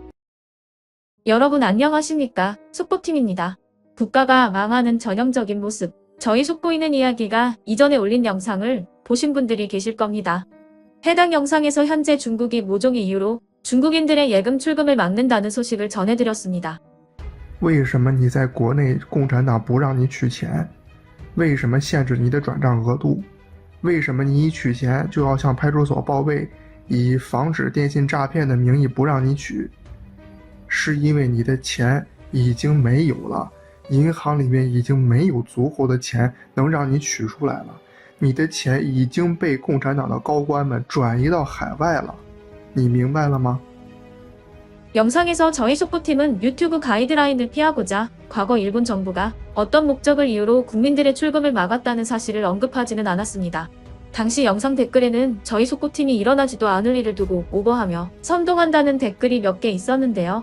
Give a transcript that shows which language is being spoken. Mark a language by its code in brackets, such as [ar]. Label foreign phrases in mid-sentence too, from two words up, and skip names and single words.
[ko] 여러분 안녕하십니까? 속보팀입니다. 국가가 망하는 전형적인 모습, 저희 속보이는 이야기가 이전에 올린 영상을 보신 분들이 계실 겁니다. 해당 영상에서 현재 중국이 모종의 이유로 중국인들의 예금 출금을 막는다는 소식을 전해드렸습니다. [zh] 为什么你在国内共产党不让你取钱？为什么限制你的转账额度？为什么你一取钱就要向派出所报备，以防止电信诈骗的名义不让你取？是因为你的钱已经没有了，银行里面已经没有足够的钱能让你取出来了，你的钱已经被共产党的高官们转移到海外了，你明白了吗？ [ko] 영상에서 저희 속보팀은 유튜브 가이드라인을 피하고자 과거 일본 정부가 어떤 목적을 이유로 국민들의 출금을 막았다는 사실을 언급하지는 않았습니다. 당시 영상 댓글에는 저희 속보팀이 일어나지도 않을 일을 두고 오버하며 선동한다는 댓글이 몇 개 있었는데요.